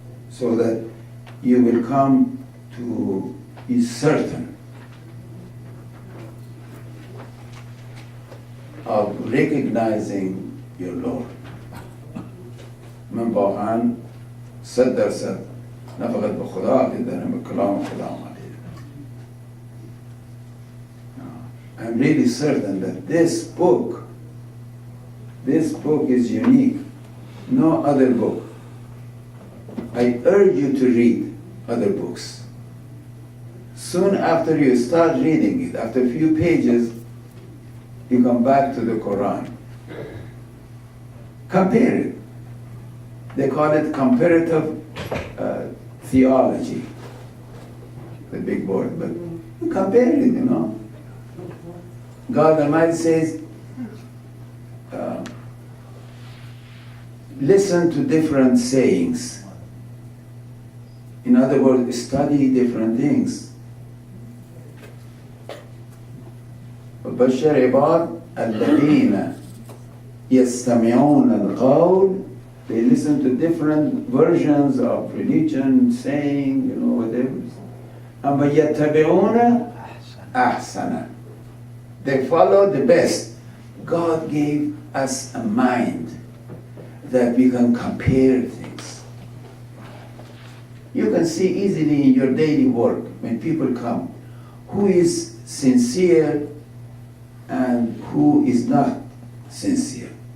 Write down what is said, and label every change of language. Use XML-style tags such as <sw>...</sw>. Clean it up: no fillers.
<en>So that you will come to be certain of recognizing your Lord.</en> <fa>من واقعا 100% نه فقط به خدا عقیده دارم، به کلام خدا عقیده دارم.</fa> <en>I'm really certain that this book is unique. No other book. I urge you to read other books. Soon after you start reading it, after a few pages, you come back to the Quran. Compare it. They call it comparative theology, the big word, but you compare it, you know. God Almighty says, listen to different sayings. In other words, study different things.</en> <ar>وبشر عباد الذين يستمعون القول.</ar> <en>They listen to different versions of religion, saying, whatever. And ويتبعون أحسن. They follow the best. God gave us a mind that we can compare things. You can see easily in your daily work, when people come, who is sincere and who is not sincere.</en>